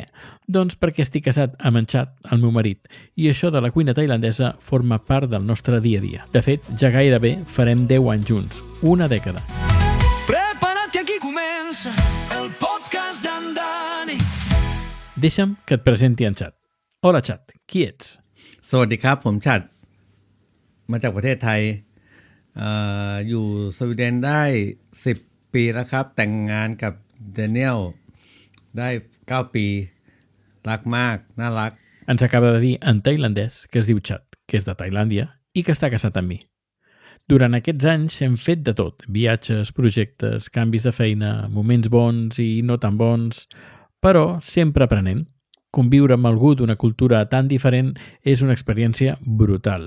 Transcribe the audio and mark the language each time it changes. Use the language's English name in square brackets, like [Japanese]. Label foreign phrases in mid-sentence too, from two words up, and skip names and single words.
[Catalan] Doncs perquè estic casat amb en Chad, el meu marit, i això de la cuina tailandesa forma part del nostre dia a dia. De fet, ja gairebé farem 10 anys junts, una dècada. Prepara't que aquí comença el podcast d'en Dani. Deixa'm que et presenti en Chad. Hola, Chad. Qui ets? [Thai] สวัสดีครับผมฉัดมาจากประเทศไทยอยู่สวีเดนได้10ปีแล้วครับแต่งงานกับเดนิเอลได้9ปีรักมากน่ารัก [Catalan] Ens acaba de dir en tailandès que es diu Chad, que és de Tailàndia i que està casat amb mi. Durant aquests anys hem fet de tot, viatges, projectes, canvis de feina, moments bons i no tan bons, però sempre aprenent. Conviure amb algú d'una cultura tan diferent és una experiència brutal.